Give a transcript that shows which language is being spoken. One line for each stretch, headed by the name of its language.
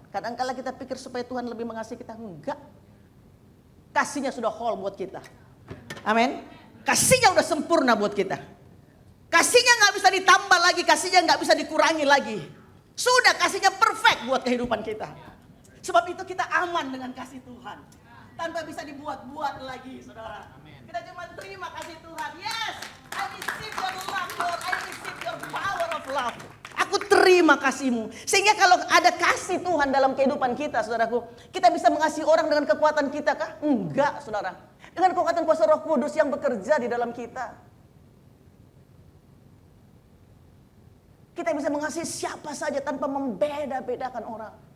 Indonesian: Kadang-kala kita pikir supaya Tuhan lebih mengasihi kita. Enggak. Kasihnya sudah whole buat kita. Amin. Kasihnya udah sempurna buat kita. Kasihnya gak bisa ditambah lagi. Kasihnya gak bisa dikurangi lagi. Sudah, kasihnya perfect buat kehidupan kita. Sebab itu kita aman dengan kasih Tuhan. Tanpa bisa dibuat-buat lagi, saudara. Kita cuma terima kasih Tuhan.
English: Yes, I receive your love, Lord. I receive your power of love.
Indonesian: Aku terima kasih-Mu. Sehingga kalau ada kasih Tuhan dalam kehidupan kita, saudaraku, kita bisa mengasihi orang dengan kekuatan kita kah? Enggak, saudara. Dengan kekuatan kuasa Roh Kudus yang bekerja di dalam kita. Kita bisa mengasihi siapa saja tanpa membeda-bedakan orang.